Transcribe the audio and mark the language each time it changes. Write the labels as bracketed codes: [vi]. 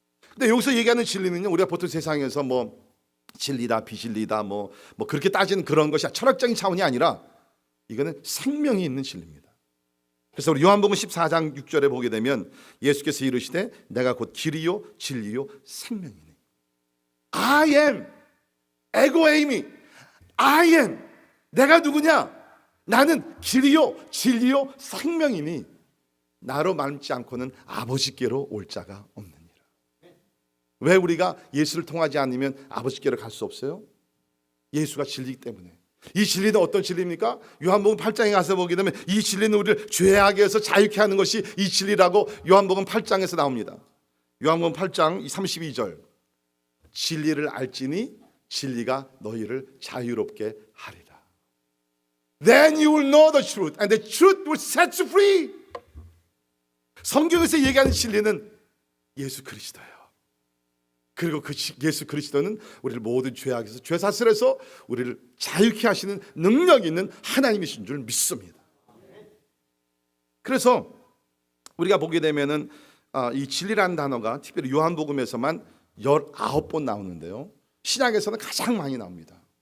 [ko] 근데 여기서 얘기하는 진리는요, 우리가 보통 세상에서 뭐 진리다 비진리다 뭐 그렇게 따지는 그런 것이 철학적인 차원이 아니라 이거는 생명이 있는 진리입니다. 그래서 우리 요한복음 14장 6절에 보게 되면 예수께서 이르시되 내가 곧 길이요 진리요 생명이니. [en] I am, 에고에이미, I am. [ko] 내가 누구냐? 나는 길이요 진리요 생명이니 나로 말미암지 않고는 아버지께로 올 자가 없느니라. 왜 우리가 예수를 통하지 않으면 아버지께로 갈 수 없어요? 예수가 진리이기 때문에. 이 진리는 어떤 진리입니까? 요한복음 8장에 가서 보게 되면 이 진리는 우리를 죄악에서 자유케 하는 것이 이 진리라고 요한복음 8장에서 나옵니다. 요한복음 8장 32절, 진리를 알지니 진리가 너희를 자유롭게 하리라. [en] Then you will know the truth and the truth will set you free. [ko] 성경에서 얘기하는 진리는 예수 그리스도예요. 그리고 그 예수 그리스도는 우리를 모든 죄악에서 죄사슬에서 우리를 자유케 하시는 능력 있는 하나님이신 줄 믿습니다. 그래서 우리가 보게 되면은 이 진리라는 단어가 특별히 요한복음에서만 19번 나오는데요, 신약에서는 가장 많이 나옵니다.